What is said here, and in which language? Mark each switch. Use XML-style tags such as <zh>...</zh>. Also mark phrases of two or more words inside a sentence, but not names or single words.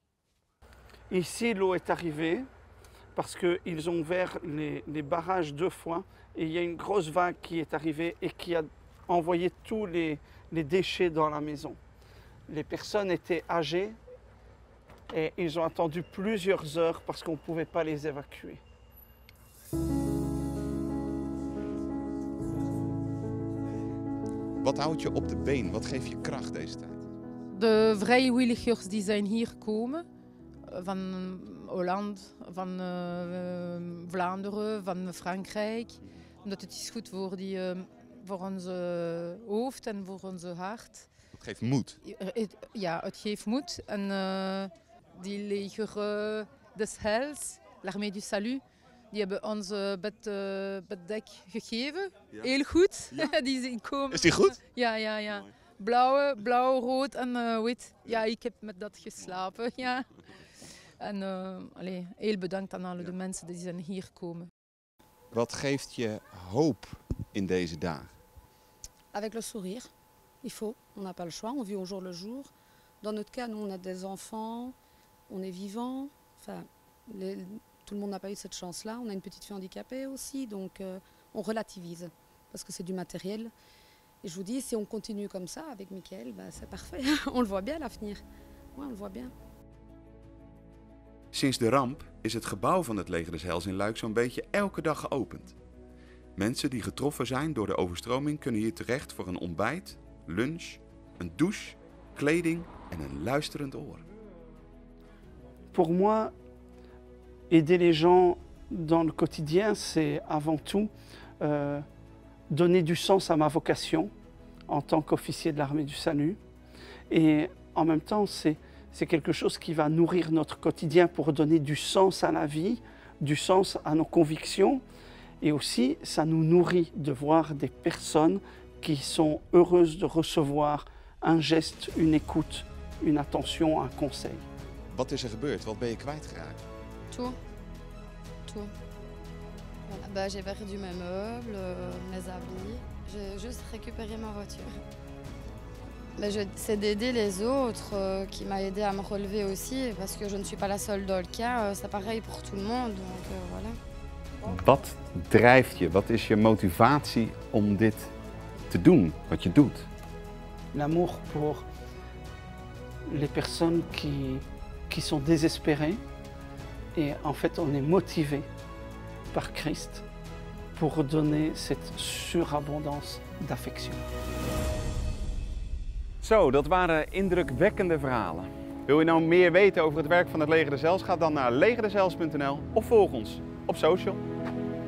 <fr>Ici, l'eau est arrivée parce qu'ils ont ouvert les barrages 2 fois et il y a une grosse vague qui est arrivée et qui a envoyé tous les déchets dans la maison. Les personnes étaient âgées et ils ont attendu plusieurs heures parce qu'on ne pouvait pas les évacuer.</fr> <nl>Wat houdt je op de been? Wat geeft je kracht deze tijd? De vrijwilligers die zijn hier gekomen, van Holland, van Vlaanderen, van Frankrijk, Omdat het is goed voor onze hoofd en voor onze hart. Het geeft moed. Ja, het geeft moed. En die leger des Heils, l'Armée du Salut, die hebben ons beddek gegeven. Ja. Heel goed. Ja. Die komen. Is die goed? Ja. Blauw, rood en wit. Ja, ik heb met dat geslapen. Ja. En heel bedankt aan alle de mensen die zijn hier komen. Wat geeft je hoop in deze dagen?</nl> <fr>Avec le sourire, il faut. On n'a pas le choix, on vit au jour le jour. Dans notre cas, nous, on a des enfants, on est vivant. Enfin, tout le monde n'a pas eu cette chance-là. On a une petite fille handicapée aussi, donc on relativise. Parce que c'est du matériel. Et je vous dis, si on continue comme ça avec Michael, c'est parfait. On le voit bien, l'avenir. Ouais, on le voit bien.</fr> <nl>Sinds de ramp is het gebouw van het Leger des Heils in Luik zo'n beetje elke dag geopend. Mensen die getroffen zijn door de overstroming kunnen hier terecht voor een ontbijt, lunch, een douche, kleding en een luisterend oor.</nl> <fr>Pour moi, aider les gens dans le quotidien, c'est avant tout donner du sens à ma vocation en tant qu'officier de l'Armée du Salut. Et en même temps, c'est quelque chose qui va nourrir notre quotidien pour donner du sens à la vie, du sens à nos convictions. Et aussi, ça nous nourrit de voir des personnes qui sont heureuses de recevoir un geste, une écoute, une attention, un conseil.</fr> <nl>Wat is er gebeurd? Wat ben je kwijtgeraakt?</nl> <fr>Tout. Voilà, j'ai perdu mes meubles, mes habits. J'ai juste récupéré ma voiture. C'est d'aider les autres qui m'a aidé à me relever aussi, parce que je ne suis pas la seule dans le cas. C'est pareil pour tout le monde, donc voilà.</fr> <nl>Wat drijft je? Wat is je motivatie om dit te doen, wat je doet?</nl> <fr>L'amour pour les personnes qui sont désespérées. Et en fait, on est motivé par Christ pour donner cette surabondance d'affection.</fr> <nl>Zo, dat waren indrukwekkende verhalen. Wil je nou meer weten over het werk van het Leger des Heils? Ga dan naar legerdesheils.nl of volg ons op social.</nl>